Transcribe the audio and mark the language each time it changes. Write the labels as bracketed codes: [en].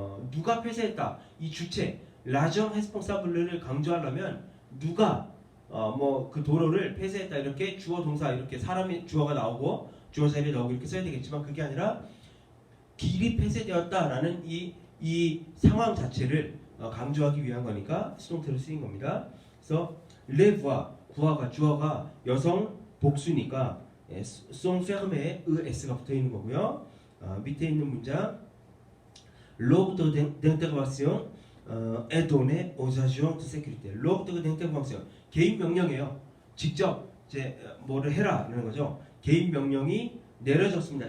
[ko] 누가 폐쇄했다, 이 주체, 라정 헤스퐁사블르를 강조하려면 누가 뭐 그 도로를 폐쇄했다 이렇게 주어 동사 이렇게 사람이 주어가 나오고 주어 자리에 나오고 이렇게 써야 되겠지만 그게 아니라 길이 폐쇄되었다라는 이 상황 자체를 강조하기 위한 거니까 수동태로 쓰인 겁니다. 그래서 레부아 구어가 주어가 여성 복수니까 [fr] sont fermées [ko] es가 붙어 있는 거고요. [fr] 밑에 있는 문장 l'ordre d'intervention est donné aux agents de sécurité. l'ordre d'intervention [ko] 개인 명령이에요. 직접 이제 뭐를 해라라는 거죠. 개인 명령이 내려졌습니다.